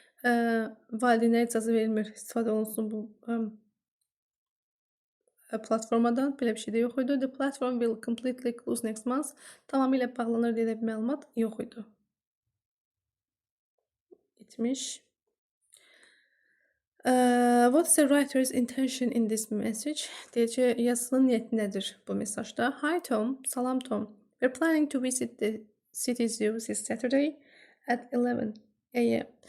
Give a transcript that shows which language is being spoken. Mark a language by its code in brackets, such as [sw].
[az] Valideynlərə icazə verilmir. İstifadə olunsun bu platformadan. Belə bir şey də yox idi. [en] The platform will completely close next month. [az] Tamamilə bağlanır deyə bir məlumat yox idi. Bitmiş. [en] What's the writer's intention in this message? [az] Deyəcək, yazısının niyyəti nədir bu mesajda? [en] Hi Tom, [az] salam Tom. [en] We're planning to visit the city zoo this Saturday at 11 a.m.